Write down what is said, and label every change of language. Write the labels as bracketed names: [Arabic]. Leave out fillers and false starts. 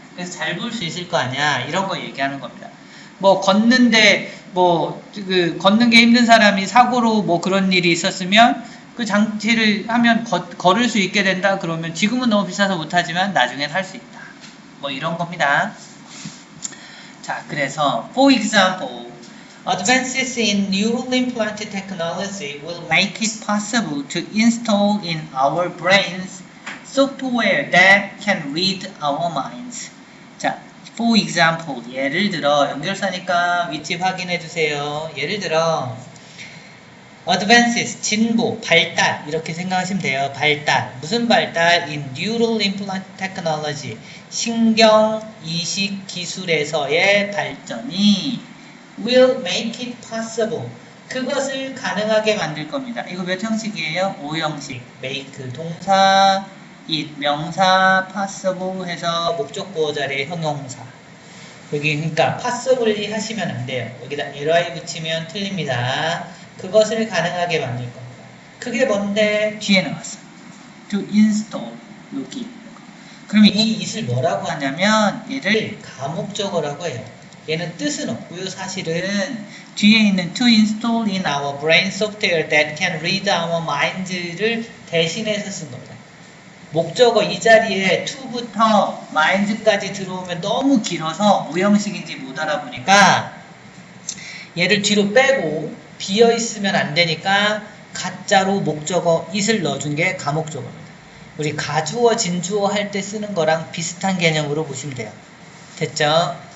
[Korean] 그래서 잘 볼 수 있을 거 아니야. 이런 거 얘기하는 겁니다. 걷는데 걷는 게 힘든 사람이 사고로 그런 일이 있었으면 그 장치를 하면 걸을 수 있게 된다. 그러면 지금은 너무 비싸서 못하지만 나중엔 할 수 있다. 이런 겁니다. 자, 그래서 [English] for example, advances in neural implant technology will make it possible to install in our brains software that can read our minds. [Korean] 자, for example, 예를 들어, 연결사니까 위치 확인해 주세요. 예를 들어, advances, 진보, 발달, 이렇게 생각하시면 돼요. 발달. 무슨 발달? [English] in neural implant technology. [Korean] 신경 이식 기술에서의 발전이 [English] will make it possible. [Korean] 그것을 가능하게 만들 겁니다. 이거 몇 형식이에요? 5형식. make 동사, it 명사, possible 해서 목적보호 자리에 형용사. 여기 그러니까 passibly 하시면 안 돼요. 여기다 ly 붙이면 틀립니다. 그것을 가능하게 만들 겁니다. 그게 뭔데? 뒤에 나왔어. to install 여기. 그럼 이 it을 뭐라고 하냐면 얘를 가목적어라고 해요. 얘는 뜻은 없고요. 사실은 뒤에 있는 [English] to install in our brain software that can read our minds [Korean] 를 대신해서 쓴 겁니다. 목적어 이 자리에 to부터 minds까지 들어오면 너무 길어서 오형식인지 못 알아보니까 얘를 뒤로 빼고 비어 있으면 안 되니까 가짜로 목적어 it을 넣어준 게 가목적어입니다. 우리 가주어 진주어 할 때 쓰는 거랑 비슷한 개념으로 보시면 돼요. 됐죠?